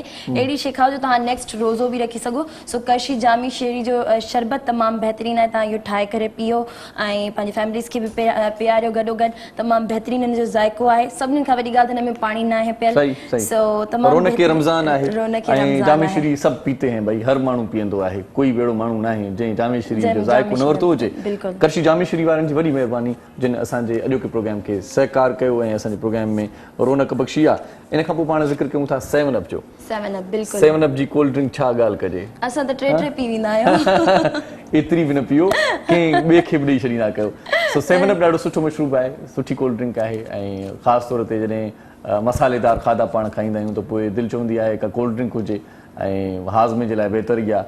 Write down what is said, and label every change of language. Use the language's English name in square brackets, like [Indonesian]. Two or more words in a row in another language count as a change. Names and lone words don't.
[Sindhi] अहिड़ी शइ खाओ जो तव्हां नेक्स्ट रोज़ो बि रखी सघो। सो करशी जामी शीरी जो शरबत तमामु बहितरीनु आहे, तव्हां इहो ठाहे करे पीओ ऐं पंहिंजी फैमिलीज़ खे बि पीआरियो गॾोगॾु। तमामु बहितरीनु हिन जो ज़ाइक़ो आहे। सभिनीनि खां वॾी ॻाल्हि त हिन में पाणी न आहे पियल। सो तमामु रौनक रमज़ान आहे ऐं जामे शीरी सभु [Urdu] پیتے ہیں [Sindhi] भाई, हर माण्हू पीअंदो आहे, कोई अहिड़ो माण्हू न आहे जंहिं जामे शीरी जो ज़ाइक़ो न वरितो हुजे। करशी जामे शीरी वारनि जी वॾी महिरबानी जिन असांजे अॼोके प्रोग्राम खे सहकार कयो ऐं असांजे प्रोग्राम में रौनक बख़्शी आहे। इन खां पोइ पाण ज़िक्र कयूं था 7 अप जो। 7 अप जी [English] cold drink [Sindhi] छा ॻाल्हि कजे, असां त टे पी वेंदा आहियूं। एतिरी बि न पीओ, कंहिं ॿिए खे बि ॾेई छॾींदा कयो। सो 7 अप ॾाढो सुठो मशरूब आहे, सुठी [English] cold drink [Sindhi] आहे ऐं ख़ासि तौर ते जॾहिं मसालेदार खाधा पाण खाईंदा आहियूं त पोइ दिलि चवंदी आहे का [English] cold drink [Sindhi] हुजे ऐं हाज़मे जे लाइ बहितरी आहे।